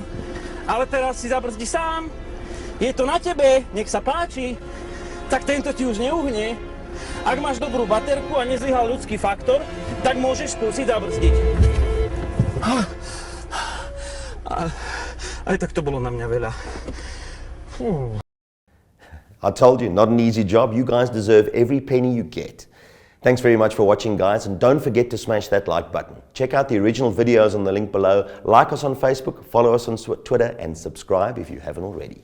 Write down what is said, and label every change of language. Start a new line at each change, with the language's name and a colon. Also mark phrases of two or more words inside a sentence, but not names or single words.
Slovak: Ale teraz si zabrzdi sám. Je to na tebe, nech sa páči. Tak tento ti už neuhne. Ak máš dobrú baterku a nezlyhal ľudský faktor, tak môžeš skúsiť zabrzdiť. Aj tak to bolo na mňa veľa.
English: I told you, not an easy job. You guys deserve every penny you get. Thanks very much for watching, guys, and don't forget to smash that like button. Check out the original videos on the link below. Like us on Facebook, follow us on Twitter, and subscribe if you haven't already.